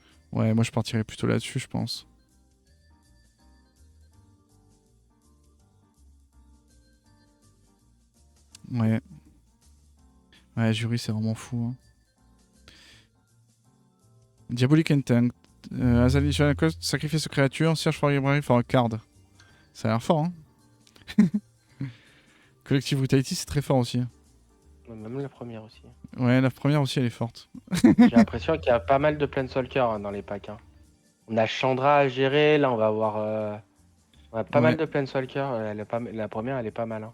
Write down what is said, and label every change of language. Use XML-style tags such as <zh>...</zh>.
<fr>Ouais, moi, je partirais plutôt là-dessus, je pense. Ouais. Ouais, jury, c'est vraiment fou. Hein.</fr> <en>Diabolic Intent. As additional cost, sacrifice a creature, search for library for a card.</en> <fr>Ça a l'air fort, hein. Collective Brutality, c'est très fort aussi. Même la première aussi. Ouais, la première aussi, elle est forte. J'ai l'impression qu'il y a pas mal de Planeswalkers dans les packs. Hein. On a Chandra à gérer. Là, on va avoir pas mal Ouais. de Planeswalkers. La première, elle est pas mal. Hein.</fr>